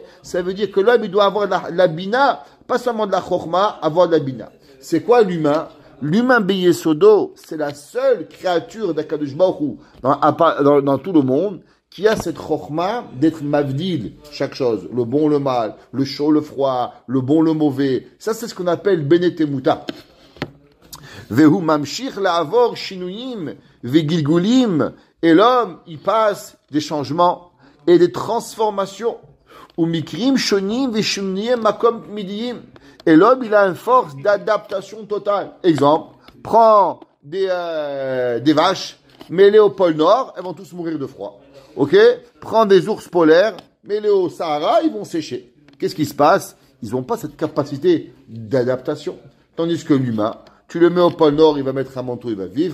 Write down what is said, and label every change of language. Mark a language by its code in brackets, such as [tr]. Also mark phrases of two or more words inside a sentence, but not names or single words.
[fr] Ça veut dire que l'homme, il doit avoir la bina, pas seulement de la chokhma, avoir de la bina. C'est quoi l'humain? L'humain Beyesodo, c'est la seule créature d' [he] הקדוש ברוך הוא [fr] dans tout le monde qui a cette chokhma d'être mavdil, chaque chose, le bon, le mal, le chaud, le froid, le bon, le mauvais. Ça, c'est ce qu'on appelle Benetemuta. [he] והוא ממשיך לעבור שינויים וגלגולים. [fr] Et l'homme, il passe des changements et des transformations. [he] ומקרים שונים ושינויי מקום מיידיים. [fr] Et l'homme, il a une force d'adaptation totale. Exemple, prends des vaches, mets-les au pôle Nord, elles vont tous mourir de froid. Ok? Prends des ours polaires, mets-les au Sahara, ils vont sécher. Qu'est-ce qui se passe? Ils n'ont pas cette capacité d'adaptation. Tandis que l'humain, tu le mets au pôle Nord, il va mettre un manteau, il va vivre.